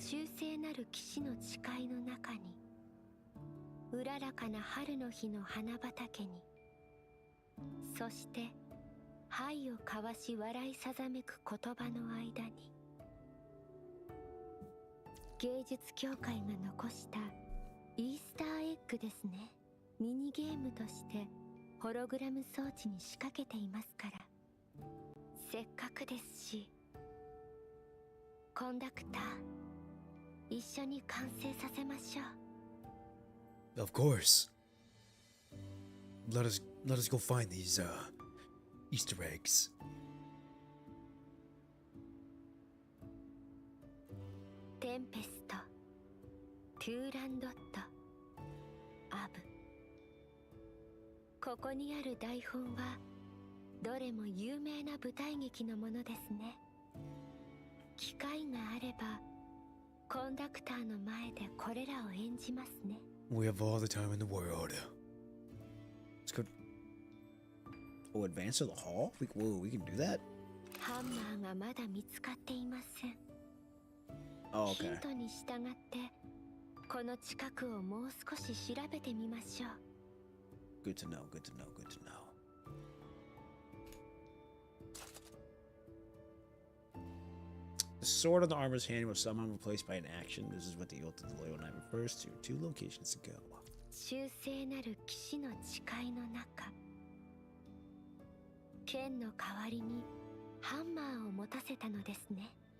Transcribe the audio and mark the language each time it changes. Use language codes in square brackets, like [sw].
[ja] 忠誠なる騎士の誓いの中に、うららかな春の日の花畑に、そして灰を交わし笑いさざめく言葉の間に、芸術協会が残したイースターエッグですね。ミニゲームとしてホログラム装置に仕掛けていますから。せっかくですし、コンダクター一緒に完成させましょう。 [en] Of course. Let us go find these Easter eggs. [ja] テンペスト、トゥーランドット、アブ。ここにある台本はどれも有名な舞台劇のものですね。機会があればコンダクターの前でこれらを演じますね。 [en] We have all the time in the world. Let's go. Oh, advance to the hall? Whoa, we can do that? [ja] ハンマーがまだ見つかっていません。 [en] Oh, [ja] ヒン [en] okay. [ja] トに従ってこの近くをもう少し調べてみましょう。 [en] Good to know, good to know, good to know. The sword on the armor's hand was somehow replaced by an action. This is what the oath of the loyal knight refers to 2 locations ago. [ja] 忠誠なる騎士の誓いの中、剣の代わりにハンマーを持たせたのですね。